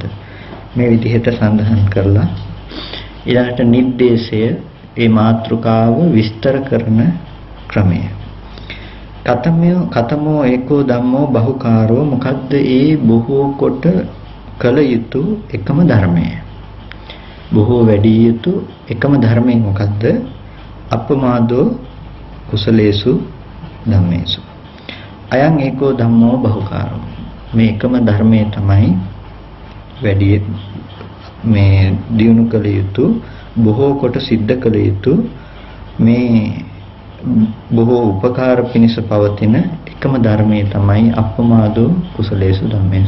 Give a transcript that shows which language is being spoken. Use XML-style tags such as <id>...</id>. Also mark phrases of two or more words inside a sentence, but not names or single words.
<si>මේ විදිහට සඳහන් කරලා ඊළඟට නිर्देशය ඒ මාතෘකාව විස්තර කරන ක්‍රමය.</si> <pi>කතමෝ ඒකෝ ධම්මෝ බහුකාරෝ</pi> <si>මොකද්ද ඒ බොහෝ කොට කළ යුතු එකම ධර්මය? බොහෝ වැඩි යුතු එකම ධර්මය මොකද්ද?</si> <pi>අපමාදෝ කුසලේසු ධම්මේසු. අයං ඒකෝ ධම්මෝ බහුකාරෝ.</pi> <si>මේ එකම ධර්මයේ තමයි වැඩි මේ දියුණු කළ යුතු බොහෝ කොට සිද්ධ කළ යුතු මේ බොහෝ උපකාර පිණිස පවතින එකම ධර්මයේ තමයි</si> <pi>අප්‍රමාදෝ කුසලේසු ධම්මේසු.</pi>